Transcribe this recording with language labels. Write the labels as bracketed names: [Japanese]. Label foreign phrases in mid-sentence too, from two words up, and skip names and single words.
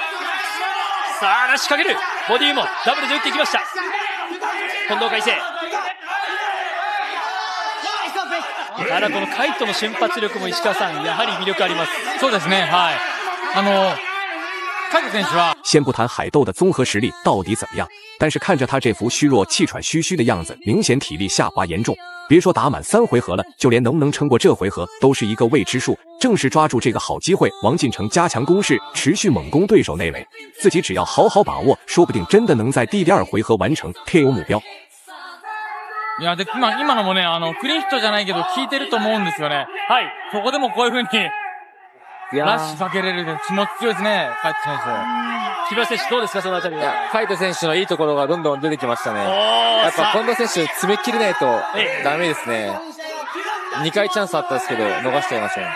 [Japanese] さあ、仕掛ける。ボディもダブルで打っていきました。近藤海星。ただこのカイトの瞬発力も石川さん、やはり魅力あります。そうですね。はい。カイト選手は [Chinese] 先不谈海斗的综合实力到底怎么样，但是看着他这副虚弱、气喘吁吁的样子，明显体力下滑严重。别说打满3回合了，就连能不能撑过这回合都是一个未知数。正是抓住这个好机会，王进成加强攻势，持续猛攻对手内围，自己只要好好把握，说不定真的能在第2回合完成 KO 目標。 [Japanese] いや、で、今のもね、クリーンヒットじゃないけど、効いてると思うんですよね。はい。そこでもこういう風に、ラッシュかけれる気持ち強いですね、カイト選手。木村選手どうですか、そのあたりは。カイト選手のいいところがどんどん出てきましたね。やっぱ近藤選手詰め切れないとダメですね。2回チャンスあったんですけど、逃しちゃいましたね。